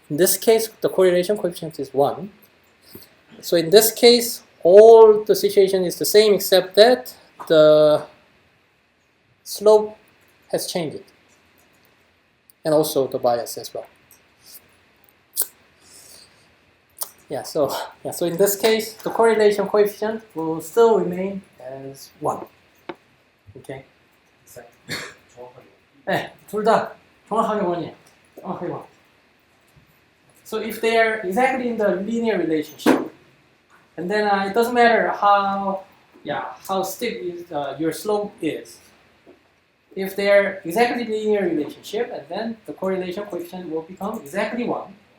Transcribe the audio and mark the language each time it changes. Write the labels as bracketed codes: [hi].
[en] In this case, the correlation coefficient is 1. So in this case, all the situation is the same except that the slope has changed, and also the bias as well. So in this case, the correlation coefficient will still remain as 1. Okay. [ko] 정확하게. 네, 둘 다 정확하게 1이에요. 정확하게 1. [en] So if they are exactly in the linear relationship, and then it doesn't matter how steep is, your slope is. If they are exactly linear relationship, and then the correlation coefficient will become exactly 1.